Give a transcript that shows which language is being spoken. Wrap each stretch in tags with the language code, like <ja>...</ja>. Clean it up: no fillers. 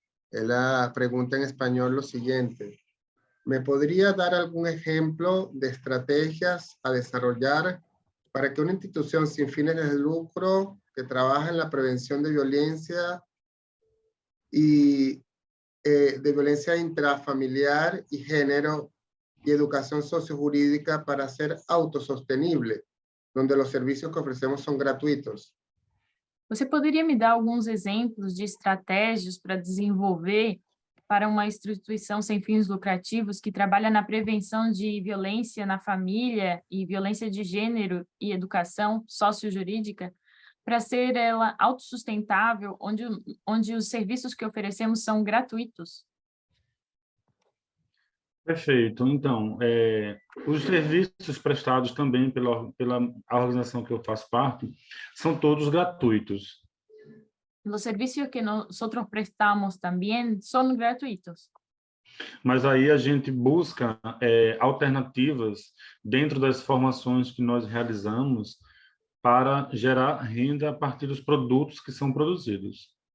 <es>Ella pregunta en español lo siguiente. ¿Me podría dar algún ejemplo de estrategias a desarrollar para que una institución sin fines de lucro que trabaja en la prevención de violencia y de violencia intrafamiliar y género y educación sociojurídica para ser autosostenible, donde los servicios que ofrecemos son gratuitos?</es> <pt>Você poderia me dar alguns exemplos de estratégias para desenvolver para uma instituição sem fins lucrativos que trabalha na prevenção de violência na família e violência de gênero e educação sociojurídica, para ser ela autossustentável, onde os serviços que oferecemos são gratuitos? Perfeito. Então, os serviços prestados também pela organização que eu faço parte são todos gratuitos.</pt> <es>Los servicios que nosotros prestamos también son gratuitos.</es> <pt>Mas aí a gente busca alternativas dentro das formações que nós realizamos para gerar renda a partir dos produtos que são produzidos.</pt>